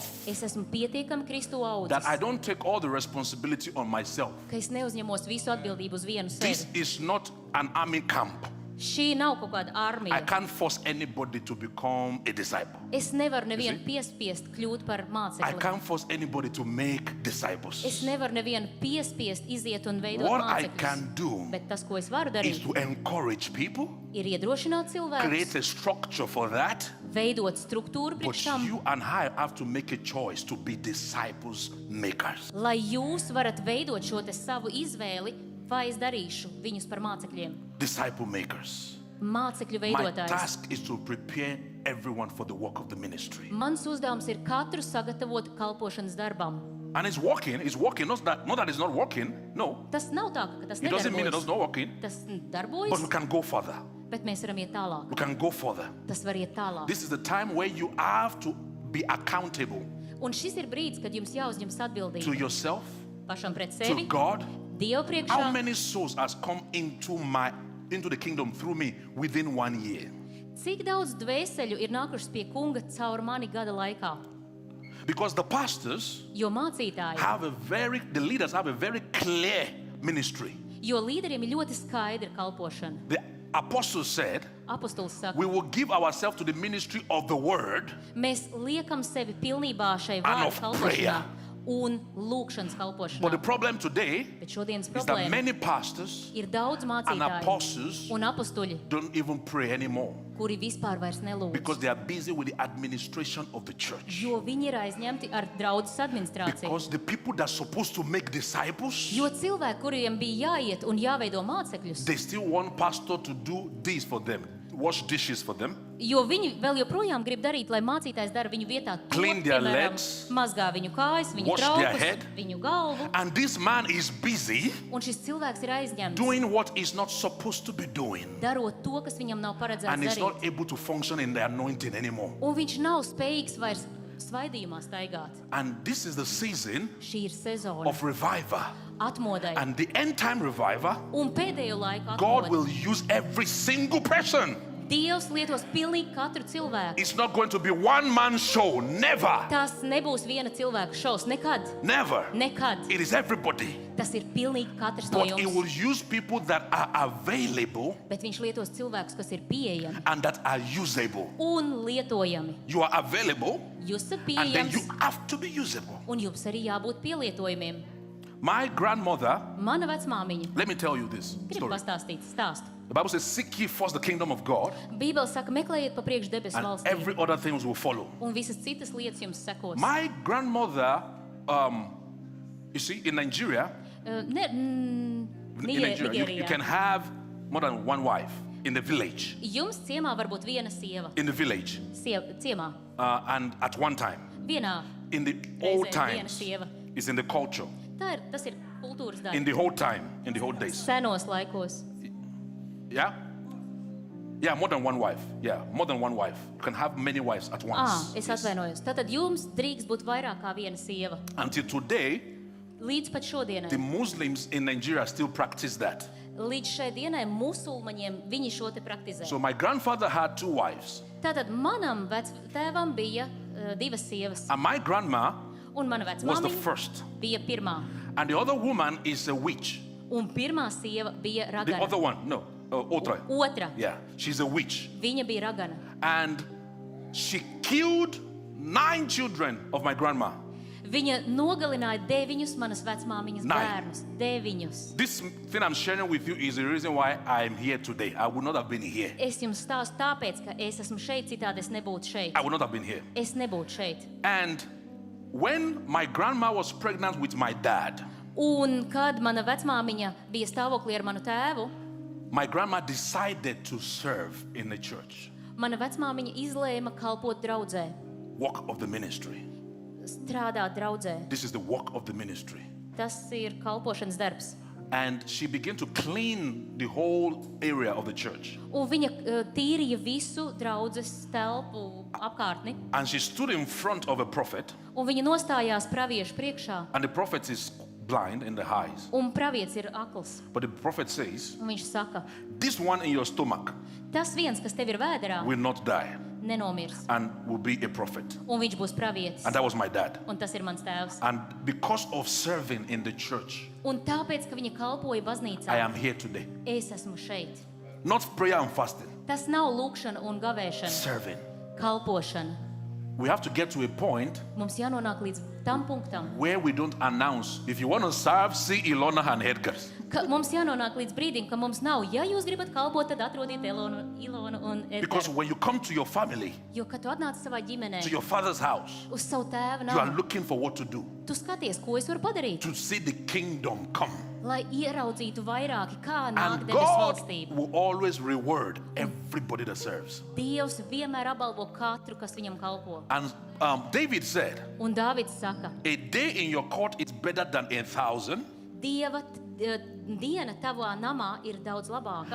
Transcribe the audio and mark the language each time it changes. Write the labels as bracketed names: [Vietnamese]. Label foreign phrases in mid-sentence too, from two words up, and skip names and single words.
[Latvian] es esmu pietiekami Kristu [English] that I [Latvian] audzis, [English] don't take all the responsibility on myself. [Latvian] ka es neuzņemos visu atbildību uz vienu [English] This [Latvian] sevi. [English] is not an army camp. [Latvian] Šī nav kaut kāda [English] I [Latvian] armija. [English] can't force anybody to become a disciple. [Latvian] Es nevaru nevienu piespiest kļūt par [English] I [Latvian] mācekli. [English] can't force anybody to make disciples. [Latvian] Es nevaru nevienu piespiest iziet un veidot [English] What I [Latvian] mācekļus. [English] can do [Latvian] Bet tas, ko es varu [English] is [Latvian] darīt, [English] to encourage people, [Latvian] ir iedrošināt cilvēkus, [English] create a structure for that. [Latvian] veidot struktūru [English] But [Latvian] priekš tam, [English] you and I have to make a choice to be disciples makers. [Latvian] lai jūs varat veidot šo te savu izvēli, vai es darīšu viņus par mācekļiem. [English] Disciple makers. [Latvian] Mācekļu [English] My [Latvian] veidotājs. [English] task is to prepare everyone for the work of the ministry. [Latvian] Mans uzdevums ir katru sagatavot kalpošanas darbam. [English] And it's working. Not that it's not working. No. [Latvian] Tas nav tā, ka tas [English] It doesn't mean it's [Latvian] nedarbojas. [English] not working. [Latvian] Tas [English] But we [Latvian] darbojas, [English] can go further. [Latvian] bet mēs varam iet tālāk. [English] We can go further. [Latvian] Tas var iet tālāk. [English] This is the time where you have to be accountable [Latvian] Un šis ir brīdis, kad jums jāuzņemas [English] to [Latvian] atbildība [English] yourself, [Latvian] pašam pret [English] to [Latvian] sevi, [English] God. [Latvian] Dievu [English] How [Latvian] priekšā. [English] many souls has come into the kingdom through me within 1 year? [Latvian] Cik daudz dvēseļu ir nākušas pie kunga caur mani gada laikā? [English] Because the pastors [Latvian] Jo mācītāji, [English] the leaders have a very clear ministry. [Latvian] jo līderiem ir ļoti skaidra kalpošana. [English] The apostle said, [Latvian] Apostols saka, [English] we will give ourselves to the ministry of the word [Latvian] mēs liekam sevi pilnībā šai [English] and [Latvian] vārdu [English] of [Latvian] kalpošanā [English] prayer. [Latvian] un lūkšanas [English] But the [Latvian] kalpošanā. [English] problem today [Latvian] Bet šodienas [English] is that [Latvian] problēma [English] many pastors [Latvian] ir daudz [English] and [Latvian] mācītāju [English] apostles [Latvian] un apustuļi, [English] don't even pray anymore [Latvian] kuri vispār vairs nelūdz. [English] because they are busy with the administration of the church. [Latvian] Jo viņi ir aizņemti ar draudzes administrāciju. [English] Because the people that are supposed to make disciples, [Latvian] Jo cilvēki, kuriem bija jāiet un jāveido mācekļus, [English] they still want pastor to do this for them, wash dishes for them, [Latvian] jo viņi vēl joprojām grib darīt, lai mācītājs dara viņu vietā to, [English] Clean their [Latvian] piemēram, [English] legs, [Latvian] mazgā viņu kājas, viņu [English] wash their [Latvian] traukus, [English] head. [Latvian] viņu galvu, [English] and this man is busy [Latvian] un šis cilvēks ir aizņemts, [English] doing what he's not supposed to be doing, [Latvian] darot to, kas viņam nav paredzēts [English] and he's [Latvian] darīt. [English] not able to function in the anointing anymore. [Latvian] Un viņš nav spējīgs vairs svaidījumā staigāt. [English] And this is the season [Latvian] Šī ir sezona [English] of revival. [Latvian] atmodai. [English] And the end time revival, [Latvian] Un pēdējo laiku [English] God [Latvian] atmodai. [English] will use every single person. [Latvian] Dievs lietos pilnīgi katru cilvēku. [English] It's not going to be one man show. Never. [Latvian] Tas nebūs viena cilvēka šovs. Nekad. [English] Never. [Latvian] Nekad. [English] It is everybody. [Latvian] Tas ir pilnīgi katrs no [English] But he will [Latvian] jums. [English] use people that are available [Latvian] Bet viņš lietos cilvēkus, kas ir pieejami [English] and that are usable. [Latvian] un lietojami. [English] You are available [Latvian] Jūs esat [English] and then [Latvian] pieejams [English] you have to be usable. [Latvian] un jums arī jābūt pielietojumiem. [English] My grandmother, [Latvian] Mana vecmāmiņa [English] let me tell you this [Latvian] grib [English] story. [Latvian] pastāstīt stāstu. [English] The Bible says, seek ye first the kingdom of God, [Latvian] Bībele saka, meklējiet pa priekšu debesu [English] and every [Latvian] valstīm, [English] other things will follow. [Latvian] un visas citas lietas jums sekos. [English] My grandmother, you see, in Nigeria, in Nigeria, you can have more than one wife in the village. [Latvian] Jums ciemā var būt viena sieva. [English] In the village, [Latvian] Ciemā. [English] and at one time, [Latvian] Vienā [English] in the old [Latvian] reizē viena [English] times, [Latvian] sieva. [English] it's in the culture. [Latvian] Tas ir kultūras [English] In [Latvian] daļa. [English] the whole time, in the old days. [Latvian] Senos laikos. [English] Yeah? Yeah, more than one wife. Yeah, more than one wife. You can have many wives at once. [Latvian] Es [English] Yes. [Latvian] atvainojos. Tātad jums drīkst būt vairāk kā viena sieva. [English] Until today, [Latvian] Līdz pat šodienai. [English] the Muslims in Nigeria still practice that. [Latvian] Līdz šai dienai musulmaņiem viņi šo te praktizē. [English] So my grandfather had 2 wives, [Latvian] Tātad manam vectēvam bija divas sievas, [English] and my grandma [Latvian] un mana [English] was the [Latvian] vecmāmiņa [English] first. [Latvian] bija pirmā. [English] And the other woman is a witch. [Latvian] Un pirmā sieva bija [English] The [Latvian] ragana. [English] other one, no, [Latvian] otra. Otra, [English] Yeah, she's a witch. [Latvian] viņa bija ragana. [English] And she killed 9 children of my grandma. [Latvian] Viņa nogalināja 9 manas vecmāmiņas [English] 9. [Latvian] bērnus. 9. [English] This thing I'm sharing with you is the reason why I'm here today. I would not have been here. [Latvian] Es jums stāstu tāpēc, ka es esmu šeit, citādi es nebūtu šeit. [English] I would not have been here. [Latvian] Es nebūtu šeit. [English] And when my grandma was pregnant with my dad, [Latvian] Un kad mana vecmāmiņa bija stāvoklī ar manu tēvu, [English] my grandma decided to serve in the church, [Latvian] mana vecmāmiņa izlēma kalpot draudzē, [English] work of the ministry. [Latvian] strādāt draudzē. [English] This is the work of the ministry. [Latvian] Tas ir kalpošanas darbs. [English] And she began to clean the whole area of the church. [Latvian] Un viņa tīrīja visu draudzes telpu apkārtni. [English] And she stood in front of a prophet, [Latvian] Un viņa nostājās praviešu priekšā. [English] and the prophet is blind in the eyes. [Latvian] Un pravietis ir akls. [English] But the prophet says, [Latvian] Un viņš saka, [English] this one in your stomach [Latvian] tas viens, kas tev ir vēderā, [English] will not die [Latvian] nenomirs. [English] and will be a prophet. [Latvian] Un viņš būs pravietis. [English] And that was my dad. [Latvian] Un tas ir mans tēvs. [English] And because of serving in the church, [Latvian] Un tāpēc, ka viņa kalpoja baznīcā, [English] I am here today. [Latvian] es esmu šeit. [English] Not prayer and fasting, [Latvian] Tas nav lūkšana un gavēšana, [English] serving. [Latvian] kalpošana. [English] We have to get to a point [Latvian] Mums jānonāk līdz tam punktam, [English] where we don't announce, if you want to serve, see Ilona and Edgar. [Latvian] ka mums jānonāk līdz brīdim, ka mums nav, ja jūs gribat kalpot, tad atrodiet Ilonu un [English] Because [Latvian] Edgars. [English] when you come to your family, [Latvian] Jo, kad tu atnāc savā ģimenē, [English] to your father's house, [Latvian] uz savu tēvu [English] you are [Latvian] namu, [English] looking for what to do, [Latvian] tu skaties, ko es varu padarīt, [English] to see the kingdom come. [Latvian] lai ieraudzītu vairāki, kā nāk [English] And [Latvian] debes [English] God [Latvian] valstība. [English] will always reward everybody that serves. [Latvian] Dievs vienmēr apbalvo katru, kas viņam kalpo. [English] And David said, [Latvian] Un Dāvids saka, [English] a day in your court is better than 1,000. [Latvian] Dieva diena tavā namā ir daudz labāka.